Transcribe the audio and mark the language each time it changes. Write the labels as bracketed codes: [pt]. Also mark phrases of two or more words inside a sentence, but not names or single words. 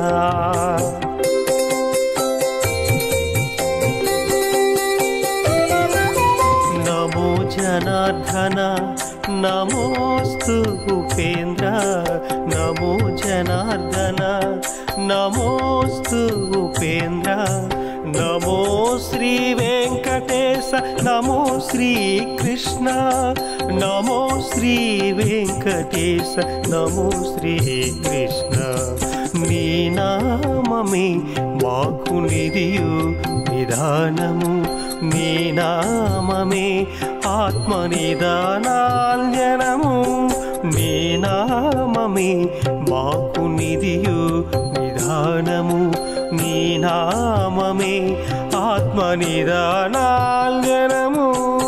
[sa] नमो जनार्दन नमोस्तु उपेन्द्र नमो जनार्दन नमोस्तु उपेन्द्र नमो श्री वेंकटेश नमो श्री कृष्ण नमो श्री वेंकटेश नमो श्री कृष्ण [te] నీ నామమే మాకు నిధియు నిదానము నీ నామమే ఆత్మనిధానాంజనము నీ నామమే మాకు నిధియు నిదానము నీ నామమే ఆత్మనిదానాంజనము